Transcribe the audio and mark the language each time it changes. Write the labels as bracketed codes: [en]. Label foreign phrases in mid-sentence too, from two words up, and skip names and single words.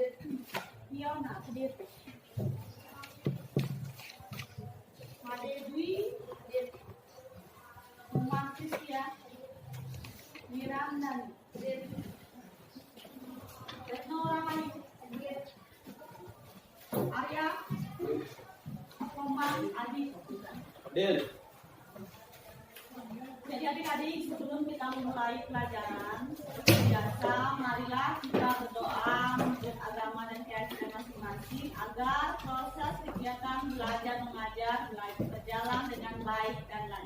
[id] Fiona. Hadir. Made Dwi. Hadir. Umar Kristia. Miranda. Hadir. Retno Rahani. Hadir. Arya. Komang Adi. Hadir. Jadi adik-adik, sebelum kita memulai pelajaran, seperti biasa, marilah kita berdoa menurut agama dan keyakinan masing-masing agar proses kegiatan belajar mengajar berjalan dengan baik dan lancar.